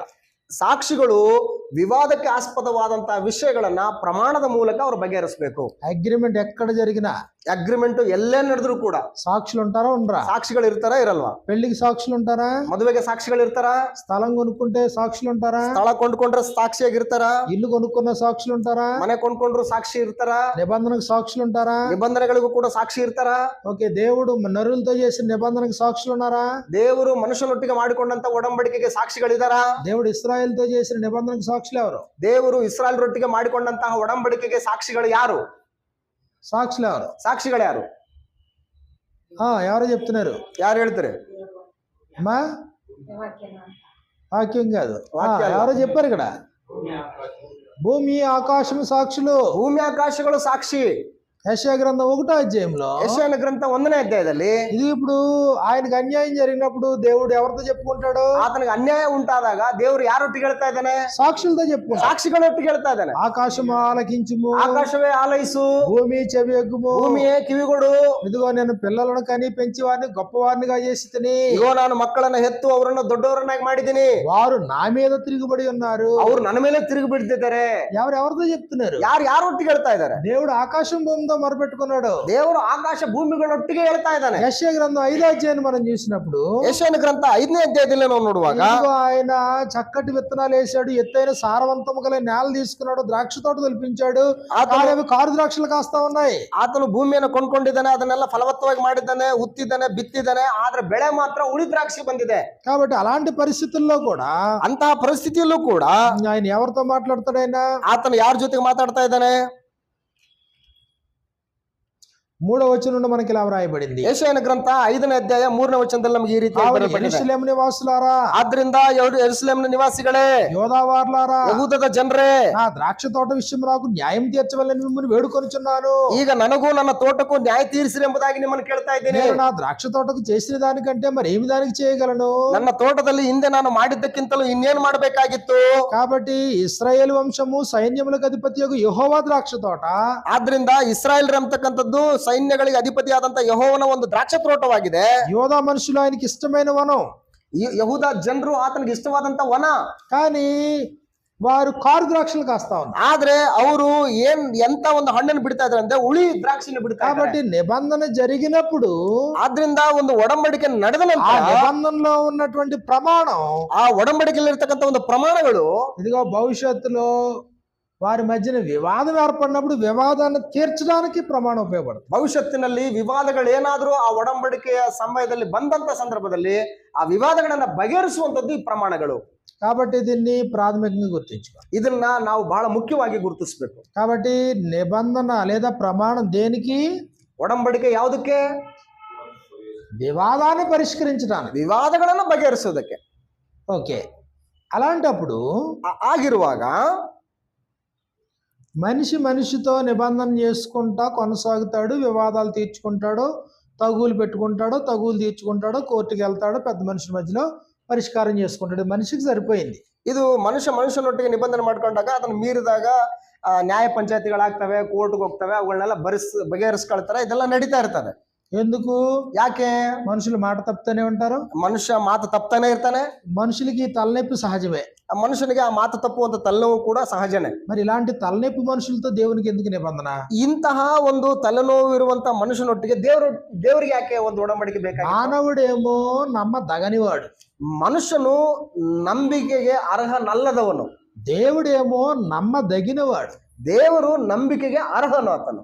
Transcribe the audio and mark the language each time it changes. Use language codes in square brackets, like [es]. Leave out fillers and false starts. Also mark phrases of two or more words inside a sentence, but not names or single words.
[kn] ಸಾಕ್ಷಿಗಳು ವಿವಾದಕ್ಕೆ ಆಸ್ಪದವಾದಂತಹ ವಿಷಯಗಳನ್ನ ಪ್ರಮಾಣದ ಮೂಲಕ ಅವರು ಬಗೆಹರಿಸಬೇಕು. [te] అగ్రిమెంట్ ఎక్కడ జరిగినా, [kn] ಅಗ್ರಿಮೆಂಟ್ ಎಲ್ಲೇ ನಡೆದ್ರು ಕೂಡ [te] సాక్షులు ఉంటారా ఉండరా? [kn] ಸಾಕ್ಷಿಗಳು ಇರ್ತಾರಾ ಇರಲ್ವಾ? [te] పెళ్లికి సాక్షులు ఉంటారా? [kn] ಮದುವೆಗೆ ಸಾಕ್ಷಿಗಳು ಇರ್ತಾರಾ? [te] స్థలం కొనుక్కుంటే సాక్షులు ఉంటారా? [kn] ಸ್ಥಳ ಕೊಂಡ್ಕೊಂಡ್ರೆ ಸಾಕ್ಷಿಯಾಗಿರ್ತಾರಾ? [te] ఇల్లు కొనుక్కున్న సాక్షులు ఉంటారా? [kn] ಮನೆ ಕೊಂಡ್ಕೊಂಡ್ರು ಸಾಕ್ಷಿ ಇರ್ತಾರಾ? [te] నిబంధనకు సాక్షులు ఉంటారా? [kn] ನಿಬಂಧನೆಗಳಿಗೂ ಕೂಡ ಸಾಕ್ಷಿ ಇರ್ತಾರಾ? [te] ఓకే, దేవుడు నరులతో చేసిన నిబంధనకు సాక్షులు ఉన్నారా? [kn] ದೇವರು ಮನುಷ್ಯನೊಟ್ಟಿಗೆ ಮಾಡಿಕೊಂಡಂತ ಒಡಂಬಡಿಕೆಗೆ ಸಾಕ್ಷಿಗಳಿದಾರಾ? [te] దేవుడు ఇశ్రాయేలుతో చేసిన నిబంధనకు సాక్షులు ఎవరు? [kn] ದೇವರು ಇಸ್ರಾಯೇಲರೊಟ್ಟಿಗೆ ಮಾಡಿಕೊಂಡಂತಹ ಒಡಂಬಡಿಕೆಗೆ ಸಾಕ್ಷಿಗಳು ಯಾರು? [te] సాక్షులు ఎవరు? [kn] ಸಾಕ್ಷಿಗಳು ಯಾರು? [te] ఎవరో చెప్తున్నారు. [kn] ಯಾರು ಹೇಳ್ತಾರೆ? [te] అమ్మా, వాక్యం కాదు, ఎవరో చెప్పారు ఇక్కడ. భూమి ఆకాశం సాక్షులు. [kn] ಭೂಮಿ ಆಕಾಶಗಳು ಸಾಕ್ಷಿ. [te] యెషయా గ్రంథం 1వ అధ్యాయంలో [kn] ಯೆಶಾಯ ಗ್ರಂಥ 1ನೇ ಅಧ್ಯಾಯದಲ್ಲಿ [te] ఇది ఇప్పుడు ఆయనకు అన్యాయం జరిగినప్పుడు దేవుడు ఎవరితో చెప్పుకుంటాడు? [kn] ಆತನಿಗೆ ಅನ್ಯಾಯ ಉಂಟಾದಾಗ ದೇವರು ಯಾರೊಟ್ಟಿಗೆ ಹೇಳ್ತಾ ಇದ್ದಾನೆ? [te] సాక్షులతో చెప్పుకుంటాడు. [kn] ಸಾಕ್ಷಿಗಳೊಟ್ಟಿಗೆ ಹೇಳ್ತಾ ಇದ್ದಾನೆ. [te] ఆకాశం ఆలకించుము, [kn] ಆಕಾಶವೇ ಆಲೈಸು, [te] భూమి చెవి ఎగ్గుము, [kn] ಭೂಮಿಯೇ ಕಿವಿಗೊಡು. [te] ఇదిగో నేను పిల్లలను కని పెంచి వారిని గొప్పవారినిగా చేసి తిని, [kn] ಇಗೋ ನಾನು ಮಕ್ಕಳನ್ನ ಹೆತ್ತು ಅವರನ್ನು ದೊಡ್ಡವರನ್ನಾಗಿ ಮಾಡಿದ್ದೀನಿ. [te] వారు నా మీద తిరుగుబడి ఉన్నారు. [kn] ಅವರು ನನ್ನ ಮೇಲೆ ತಿರುಗಿ ಬಿಡ್ತಿದ್ದಾರೆ. [te] ఎవరెవరితో చెప్తున్నారు? [kn] ಯಾರೊಟ್ಟಿಗೆ ಹೇಳ್ತಾ ಇದ್ದಾರೆ? [te] దేవుడు ఆకాశం భూమితో మొరపెట్టుకున్నాడు. [kn] ದೇವರು ಆಕಾಶ ಭೂಮಿಗಳೊಟ್ಟಿಗೆ ಹೇಳ್ತಾ ಇದ್ದಾನೆ. [te] యెషయా గ్రంథం 5వ అధ్యాయాన్ని మనం చూసినప్పుడు [kn] ಯೆಶಾಯನ ಗ್ರಂಥ 5ನೇ ಅಧ್ಯಾಯದಲ್ಲಿ ನಾವು ನೋಡುವಾಗ [te] ఇదిగో ఆయన చక్కటి విత్తనాలు వేసాడు, ఎత్తైన సారవంతము గల నేల తీసుకున్నాడు, ద్రాక్ష తోట తొలిపించాడు, అవి కారు ద్రాక్షలు కాస్తా ఉన్నాయి. [kn] ಆತನು ಭೂಮಿಯನ್ನು ಕೊಂಡ್ಕೊಂಡಿದ್ದಾನೆ, ಅದನ್ನೆಲ್ಲ ಫಲವತ್ತವಾಗಿ ಮಾಡಿದ್ದಾನೆ, ಉತ್ತಿದ್ದಾನೆ, ಬಿತ್ತಿದ್ದಾನೆ, ಆದ್ರೆ ಬೆಳೆ ಮಾತ್ರ ಉಳಿ ದ್ರಾಕ್ಷಿ ಬಂದಿದೆ. [te] కాబట్టి అలాంటి పరిస్థితుల్లో కూడా [kn] ಅಂತಹ ಪರಿಸ್ಥಿತಿಯಲ್ಲೂ ಕೂಡ [te] ఆయన ఎవరితో మాట్లాడతాడు? ఆయన [kn] ಆತನು ಯಾರ ಜೊತೆಗೆ ಮಾತಾಡ್ತಾ ಇದ್ದಾನೆ? [te] 3వ వచనం నుండి మనకి ఇలా వ్రాయబడింది. [kn] ಯೆಶಾಯನ ಗ್ರಂಥ 5ನೇ ಅಧ್ಯಾಯ 3ನೇ ವಚನದಲ್ಲಿ ನಮಗೆ ಈ ರೀತಿ [te] యెరూసలేమ్ నివాసులారా, [kn] ಆದ್ರಿಂದ ಯೆರೂಸಲೇಮಿನ ನಿವಾಸಿಗಳೇ, [te] యోదావార్లారా, [kn] ಯಹೂದದ ಜನರೇ, [te] నా ద్రాక్ష తోట విషయం నాకు న్యాయం తీర్చవలని మిమ్మల్ని వేడుకొనుచున్నాను. [kn] ಈಗ ನನಗೂ ನನ್ನ ತೋಟಕ್ಕೂ ನ್ಯಾಯ ತೀರಿಸಿರಿ ಎಂಬುದಾಗಿ ನಿಮ್ಮನ್ನು ಕೇಳ್ತಾ ಇದ್ದೀನಿ. [te] నేను నా ద్రాక్ష తోటకు చేసిన దానికంటే మరి ఏమి దానికి చేయగలను? [kn] ನನ್ನ ತೋಟದಲ್ಲಿ ಹಿಂದೆ ನಾನು ಮಾಡಿದ್ದಕ್ಕಿಂತಲೂ ಇನ್ನೇನು ಮಾಡಬೇಕಾಗಿತ್ತು? [te] కాబట్టి ఇశ్రాయేలు వంశము సైన్యములకు అధిపతియగు యెహోవా ద్రాక్ష తోట, [kn] ಆದ್ರಿಂದ ಇಸ್ರಾಯೇಲ್ ಅಂತಕ್ಕಂಥದ್ದು ಸೈನ್ಯಗಳಿಗೆ ಅಧಿಪತಿಯಾದಂತ ಯೆಹೋವನ ಒಂದು ದ್ರಾಕ್ಷ ತೋಟವಾಗಿದೆ. [te] యోధా మనుషులు ఆయనకి ఇష్టమైన వనం, [kn] ಯಹೂದ ಜನರು ಆತನಿಗೆ ಇಷ್ಟವಾದಂತ ವನ. [te] కానీ వారు కారు ద్రాక్షలు కాస్తా ఉన్నారు. [kn] ಆದ್ರೆ ಅವರು ಎಂತ ಒಂದು ಹಣ್ಣನ್ನು ಬಿಡ್ತಾ ಇದ್ದಾರೆ ಅಂದ್ರೆ ಉಳಿ ದ್ರಾಕ್ಷಿನ ಬಿಡ್ತಾ ಇದ್ದಾರೆ. [te] కాబట్టి నిబంధన జరిగినప్పుడు, [kn] ಆದ್ರಿಂದ ಒಂದು ಒಡಂಬಡಿಕೆ ನಡೆದ [te] ఆ [kn] ನಂತರ [te] నిబంధనలో ఉన్నటువంటి ప్రమాణం, [kn] ಆ ಒಡಂಬಡಿಕೆಯಲ್ಲಿ ಇರ್ತಕ್ಕಂಥ ಒಂದು ಪ್ರಮಾಣಗಳು [te] ఇదిగో భవిష్యత్తులో వారి మధ్యన వివాదం ఏర్పడినప్పుడు వివాదాన్ని తీర్చడానికి ప్రమాణం ఉపయోగపడుతుంది. [kn] ಭವಿಷ್ಯತ್ತಿನಲ್ಲಿ ವಿವಾದಗಳು ಏನಾದ್ರೂ ಆ ಒಡಂಬಡಿಕೆಯ ಸಮಯದಲ್ಲಿ ಬಂದಂತ ಸಂದರ್ಭದಲ್ಲಿ ಆ ವಿವಾದಗಳನ್ನ ಬಗೆಹರಿಸುವಂತದ್ದು ಈ ಪ್ರಮಾಣಗಳು. [te] కాబట్టి దీన్ని ప్రాథమికంగా గుర్తించుకోవాలి. [kn] ಇದನ್ನ ನಾವು ಬಹಳ ಮುಖ್ಯವಾಗಿ ಗುರುತಿಸಬೇಕು. [te] కాబట్టి నిబంధన లేదా ప్రమాణం దేనికి? [kn] ಒಡಂಬಡಿಕೆ ಯಾವುದಕ್ಕೆ? [te] వివాదాన్ని పరిష్కరించడానికి, [kn] ವಿವಾದಗಳನ್ನ ಬಗೆಹರಿಸೋದಕ್ಕೆ. [te] ఓకే. అలాంటప్పుడు [kn] ಆಗಿರುವಾಗ [te] మనిషి మనిషితో నిబంధన చేసుకుంటా కొనసాగుతాడు, వివాదాలు తీర్చుకుంటాడు, తగులు పెట్టుకుంటాడు, తగులు తీర్చుకుంటాడు, కోర్టుకి వెళ్తాడు, పెద్ద మనుషుల మధ్యలో పరిష్కారం చేసుకుంటాడు. మనిషికి సరిపోయింది. [kn] ಇದು ಮನುಷ್ಯನೊಟ್ಟಿಗೆ ನಿಬಂಧನೆ ಮಾಡ್ಕೊಂಡಾಗ ಅದನ್ನ ಮೀರಿದಾಗ ನ್ಯಾಯ ಪಂಚಾಯತಿಗಳಾಗ್ತವೆ, ಕೋರ್ಟ್ಗೆ ಹೋಗ್ತವೆ, ಅವುಗಳನ್ನೆಲ್ಲ ಬಗೆಹರಿಸ್ಕೊಳ್ತಾರೆ. ಇದೆಲ್ಲ ನಡೀತಾ ಇರ್ತದೆ. [te] ఎందుకు? [kn] ಯಾಕೆ? [te] మనుషులు మాట తప్పుతూనే ఉంటారు. [kn] ಮನುಷ್ಯ ಮಾತು ತಪ್ತಾನೆ ಇರ್ತಾನೆ. [te] మనుషులకి తలనొప్పి సహజమే. [kn] ಆ ಮನುಷ್ಯನಿಗೆ ಆ ಮಾತು ತಪ್ಪುವಂತ ತಲೆನೋವು ಕೂಡ ಸಹಜನೇ. [te] మరి ఇలాంటి తలనొప్పి మనుషులతో దేవునికి ఎందుకు నిబంధన? [kn] ಇಂತಹ ಒಂದು ತಲೆನೋವು ಇರುವಂತ ಮನುಷ್ಯನೊಟ್ಟಿಗೆ ದೇವರಿಗೆ ಯಾಕೆ ಒಂದು ಒಡಂಬಡಿಕೆ ಬೇಕಾಗಿದೆ? [te] మానవుడేమో నమ్మదగనివాడు, [kn] ಮನುಷ್ಯನು ನಂಬಿಕೆಗೆ ಅರ್ಹನಲ್ಲದವನು. [te] దేవుడేమో నమ్మదగినవాడు. [kn] ದೇವರು ನಂಬಿಕೆಗೆ ಅರ್ಹನು ಆತನು.